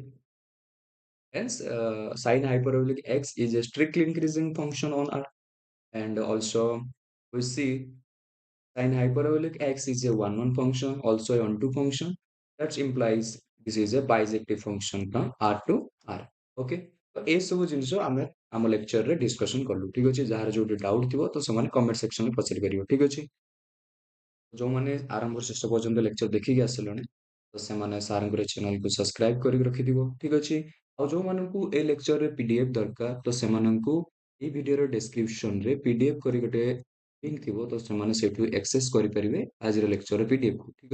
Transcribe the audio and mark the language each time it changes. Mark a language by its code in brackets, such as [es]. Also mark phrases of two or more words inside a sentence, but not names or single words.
[en] Hence, sin hyperbolic x is a strictly increasing function on R. And also, we see sin hyperbolic x is a one-one function, also a one-two function. That implies this is a bisective function from R to R. Okay. [or] ତ ଏସବୁ ଜିନିଷ ଆମେ ଆମ ଲେକ୍ଚରରେ ଡିସ୍କସନ କଲୁ। ଠିକ ଅଛି, ଯାହାର ଯୋଉଠି ଡାଉଟ୍ ଥିବ ତ ସେମାନେ [en] comment sectionରେ [or] ପଚାରି ପାରିବ। ଠିକ ଅଛି, ଯୋଉମାନେ ଆରମ୍ଭରୁ ଶେଷ ପର୍ଯ୍ୟନ୍ତ ଲେକ୍ଚର ଦେଖିକି ଆସିଲେଣି ତ ସେମାନେ ସାରଙ୍କର ଚ୍ୟାନେଲକୁ ସବସ୍କ୍ରାଇବ କରିକି ରଖିଥିବ। ଠିକ ଅଛି, ଆଉ ଯୋଉମାନଙ୍କୁ ଏ ଲେକ୍ଚରରେ ପିଡିଏଫ୍ ଦରକାର ତ ସେମାନଙ୍କୁ এই ଭିଡିଓର ଡେସ୍କ୍ରିପସନରେ ପିଡିଏଫ୍ କରି ଗୋଟେ ଲିଙ୍କ ଥିବ, ତ ସେମାନେ ସେଇଠୁ ଆକ୍ସେସ୍ କରିପାରିବେ ଆଜିର ଲେକ୍ଚରର ପିଡିଏଫ୍କୁ।